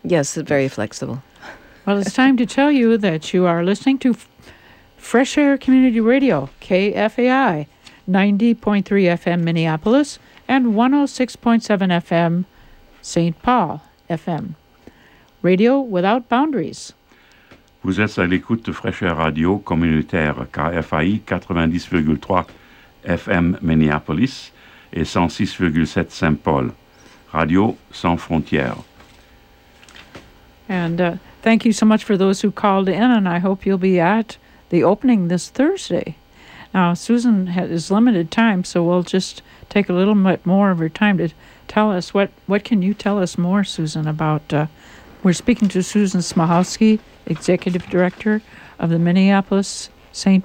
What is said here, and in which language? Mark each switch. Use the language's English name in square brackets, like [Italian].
[English] Yes, very flexible. Well, it's time to tell you that you are listening to Fresh Air Community Radio, KFAI, 90.3 FM Minneapolis, and 106.7 FM St. Paul FM. Radio without boundaries. [French] Vous êtes à l'écoute de Fraîcheur Radio Communautaire KFAI 90,3 FM Minneapolis et 106,7 St. Paul. Radio sans frontières. [English] And thank you so much for those who called in, and I hope you'll be at the opening this Thursday. Now, Susan has limited time, so we'll just take a little bit more of her time to tell us. What can you tell us more, Susan, about? We're speaking to Susan Smahowski, Executive Director of the Minneapolis St.